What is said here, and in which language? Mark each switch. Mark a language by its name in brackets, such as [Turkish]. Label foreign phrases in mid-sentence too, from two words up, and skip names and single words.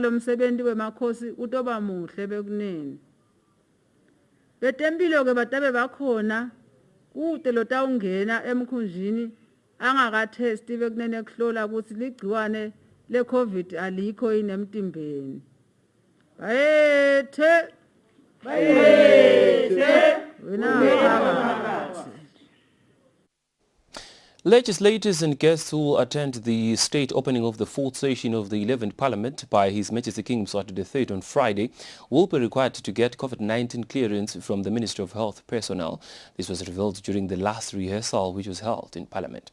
[Swati] lo msebenzi wemakhosi utoba muhle bekunene betempilo ke batabe bakhona kude lotawungena emkhunjini angakathesti bekunene kuhlola ukuthi ligciwane le-COVID alikho yini emtimbeni bayethe wena phakathi. [English] Legislators and guests who attend the state opening of the 4th session of the 11th Parliament by His Majesty King Eswatini III on Friday will be required to get COVID-19 clearance from the Ministry of Health personnel. This was revealed during the last rehearsal which was held in Parliament.